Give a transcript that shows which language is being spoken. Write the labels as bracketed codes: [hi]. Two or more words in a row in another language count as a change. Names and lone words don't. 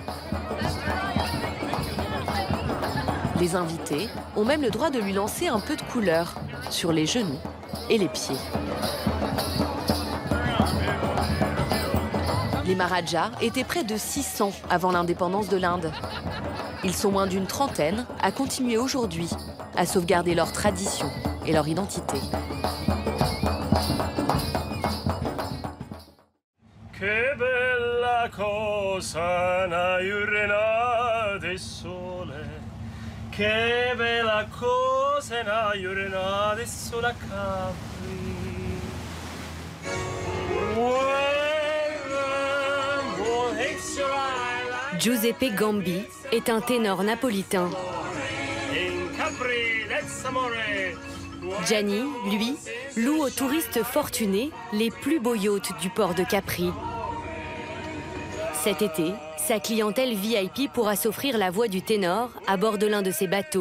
[fr] Les invités ont même le droit de lui lancer un peu de couleur sur les genoux et les pieds. Les Maharajas étaient près de 600 avant l'indépendance de l'Inde. Ils sont moins d'une trentaine à continuer aujourd'hui à sauvegarder leur tradition et leur identité. [it] Che bella cosa una giornata sole, che bella cosa una giornata sola Capri. [fr] Giuseppe Gambi est un ténor napolitain. Gianni, lui, loue aux touristes fortunés les plus beaux yachts du port de Capri. Cet été, sa clientèle VIP pourra s'offrir la voix du ténor à bord de l'un de ses bateaux.